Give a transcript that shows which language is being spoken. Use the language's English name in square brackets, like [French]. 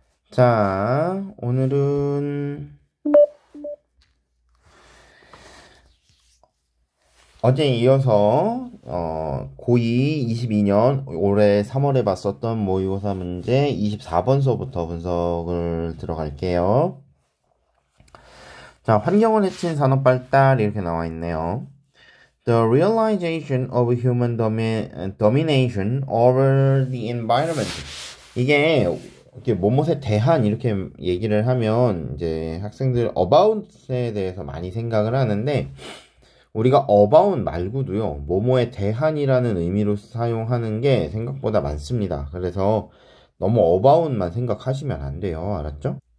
[Korean] 자, 오늘은 어제에 이어서 고2 22년 올해 3월에 봤었던 모의고사 문제 24번서부터 분석을 들어갈게요. 자, 환경을 해친 산업 발달 이렇게 나와 있네요. [English] The realization of human domination over the environment. [Korean] 이게 이렇게 뭐뭇에 대한 이렇게 얘기를 하면 이제 학생들 about에 대해서 많이 생각을 하는데 우리가 about 말고도요 뭐뭐에 대한이라는 의미로 사용하는 게 생각보다 많습니다. 그래서 너무 about만 생각하시면 안 돼요. 알았죠?